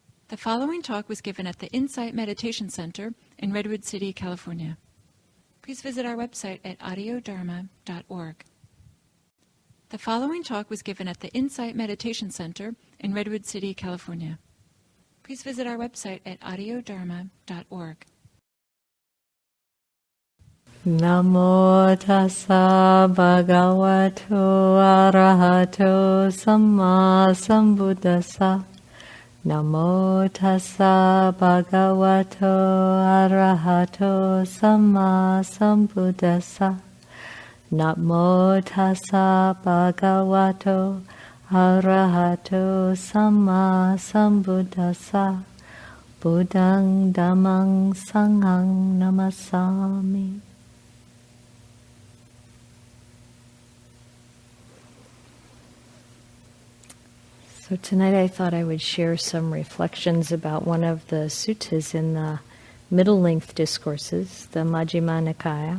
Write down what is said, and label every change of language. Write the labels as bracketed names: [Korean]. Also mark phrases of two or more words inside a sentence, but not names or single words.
[English] The following talk was given at the Insight Meditation Center in Redwood City, California. Please visit our website at audiodharma.org. The following talk was given at the Insight Meditation Center in Redwood City, California. Please visit our website at audiodharma.org. [Pali] Namo tassa bhagavato arahato samma sambuddhassa. Namo tassa bhagavato arahato samma sambuddhassa. Namo tassa bhagavato arahato samma sambuddhassa. Buddhang dhammang sanghang namasami. [English] So tonight I thought I would share some reflections about one of the suttas in the middle-length discourses, the Majjhima Nikaya.